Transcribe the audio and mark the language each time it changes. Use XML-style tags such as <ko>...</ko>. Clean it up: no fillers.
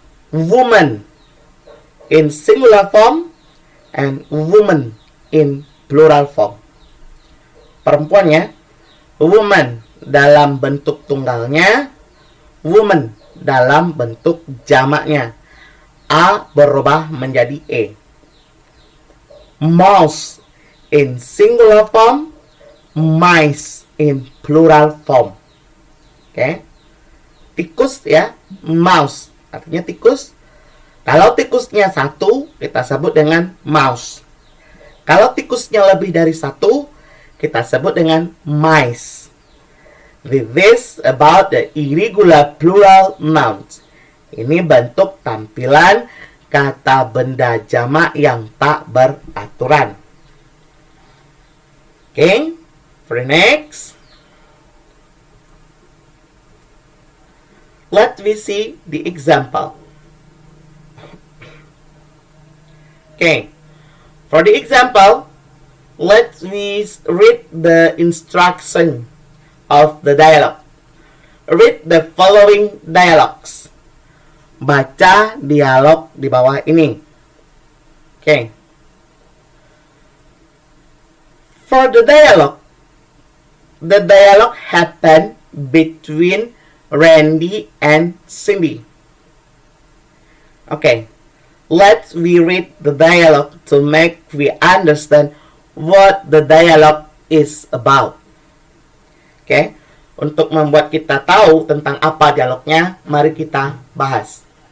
<en>Woman in singular form and woman in plural form.</en> <id>Perempuannya, woman dalam bentuk tunggalnya, woman dalam bentuk jamaknya. A berubah menjadi E.</id> <en>Mouse in singular form, mice in plural form.</en> <id>Oke. Tikus, ya, mouse artinya tikus. Kalau tikusnya satu, kita sebut dengan mouse. Kalau tikusnya lebih dari satu, kita sebut dengan mice.</id> <en>This about the irregular plural nouns.</en> <id>Ini bentuk tampilan kata benda jamak yang tak beraturan.</id> <en>Okay, for the next, let me see the example. Okay, for the example, let me read the instruction of the dialogue. Read the following dialogues.</en> <id>Baca dialog di bawah ini.</id> <en>Okay. For the dialogue happened between Randy and Cindy. Okay. Let's reread the dialogue to make we understand what the dialogue is about. Okay.</en> <id>Untuk membuat kita tahu tentang apa dialognya, mari kita bahas.</id>